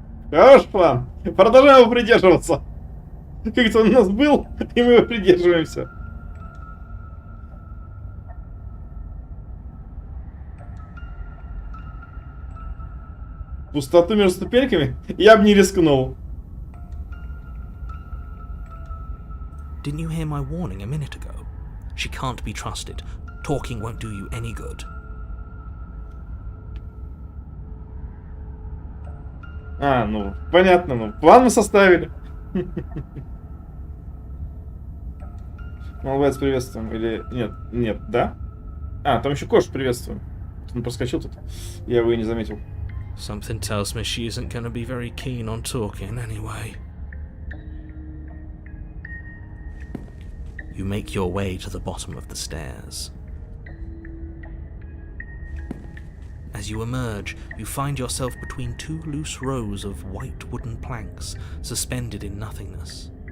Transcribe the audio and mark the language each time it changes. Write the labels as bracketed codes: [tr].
[ru] Хороший план. Продолжаем его придерживаться. Как-то он у нас был, и мы его придерживаемся. Пустоту между ступеньками я бы не рискнул. [en] Didn't you hear my warning a minute ago? She can't be trusted. Talking won't do you any good. [ru] А, ну, понятно, ну, план мы составили. Молодец, приветствуем. Или нет, нет, да? А, там еще Кош приветствуем. Он проскочил тут. Я его и не заметил. [en] Something tells me she isn't going to be very keen on talking anyway. You make your way to the bottom of the stairs. As you emerge, you find yourself between two loose rows of white wooden planks suspended in nothingness.